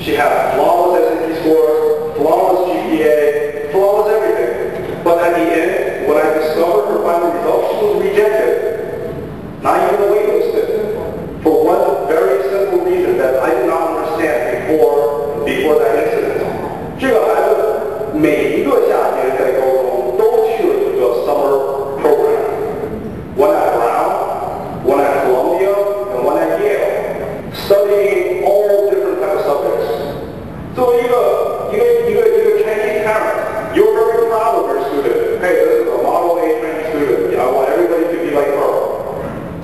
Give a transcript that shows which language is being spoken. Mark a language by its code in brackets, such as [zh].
[en] She had flawless SAT scores, flawless GPA, flawless everything. But at the end, when I discovered her final results, she was rejected. Not even waitlisted. For one very simple reason that I did not understand before that incident. [zh] 这个孩子每一个夏天在高中都去了一个 [en] summer program. One at Brown, one at Columbia, and one at Yale, studying all different types of subjects. [zh] 作为一个 [en] Chinese parent, you're very proud of your student. Hey, this is a model A Chinese student. I want everybody to be like her.